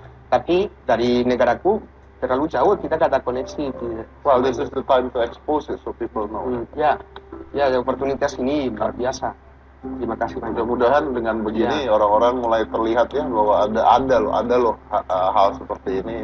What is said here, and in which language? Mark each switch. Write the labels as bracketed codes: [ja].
[id] Tapi dari negaraku terlalu jauh, tidak ada koneksi. [en] Well, this is the time to expose it so people know. [id] Ya, oportunitas ini luar biasa. Terima kasih banyak. Mudah-mudahan dengan begini orang-orang mulai terlihat ya bahwa ada loh hal seperti ini.